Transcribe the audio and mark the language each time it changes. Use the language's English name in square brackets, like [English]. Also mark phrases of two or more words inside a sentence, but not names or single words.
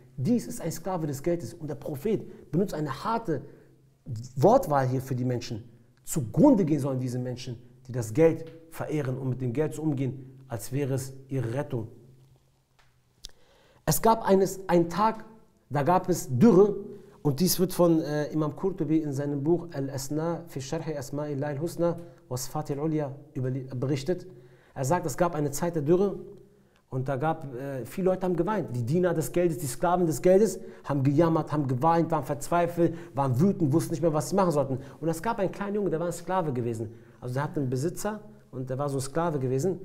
[German] Dies ist ein Sklave des Geldes. Und der Prophet benutzt eine harte Wortwahl hier für die Menschen. Zugrunde gehen sollen diese Menschen, die das Geld verehren und mit dem Geld so umgehen, als wäre es ihre Rettung. Es gab einen Tag, da gab es Dürre und dies wird von Imam Qurtubi in seinem Buch Al-Asna fi Sharhi Asma'illahi al-Husna wa Sifati al-Ulya berichtet. Er sagt, es gab eine Zeit der Dürre und da gab, viele Leute haben geweint. Die Diener des Geldes, die Sklaven des Geldes haben gejammert, haben geweint, waren verzweifelt, waren wütend, wussten nicht mehr, was sie machen sollten. Und es gab einen kleinen Junge, der war ein Sklave gewesen. Also der hatte einen Besitzer und der war so ein Sklave gewesen.